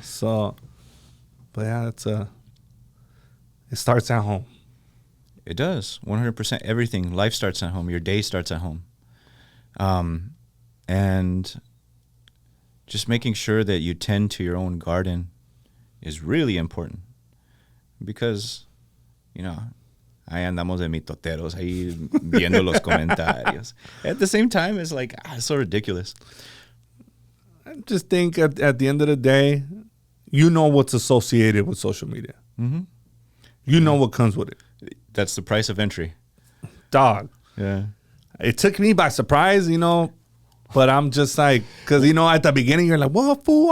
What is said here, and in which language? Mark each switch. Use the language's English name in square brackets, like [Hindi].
[English] So, but yeah, it starts at home. It does. 100%. Everything. Life starts at home. Your day starts at home. And just making sure that you tend to your own garden is really important. Because, you know, [Spanish] ahí andamos de mitoteros, ahí viendo los comentarios. [English] At the same time, it's like, it's so ridiculous. I just think at the end of the day, you know what's associated with social media. Mm-hmm. You know what comes with it. That's the price of entry. Dog. Yeah. It took me by surprise, you know, but I'm just like, because, you know, at the beginning, you're like, what, fool?